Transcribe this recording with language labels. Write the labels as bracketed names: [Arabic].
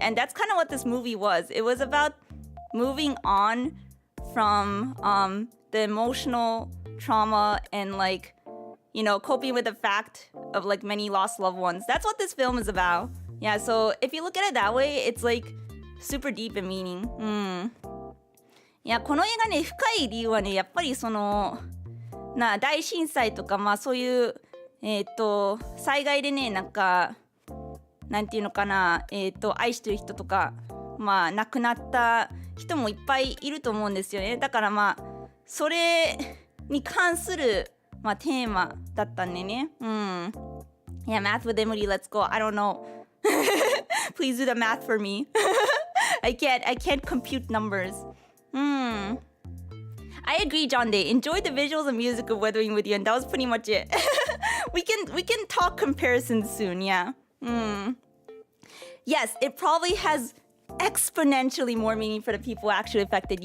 [English] And that's kind of what this movie was. It was about moving on from the emotional trauma and like, coping with the fact of like many lost loved ones. That's what this film is about. Yeah, so if you look at it that way, it's like super deep in meaning. [Japanese] いやこの映画ね深い理由はねやっぱりその大震災とかそういう災害でねなんていうのかな愛してる人とか亡くなった人もいっぱいいると思うんですよね。だからそれに関するテーマだったんでね。 [English] Yeah, math with Emuri, let's go. I don't know. Please do the math for me. I can't compute numbers. I agree, John Day. Enjoyed the visuals and music of Weathering with You, and that was pretty much it. we can talk comparisons soon, yeah. Yes, it probably has exponentially more meaning for the people actually affected.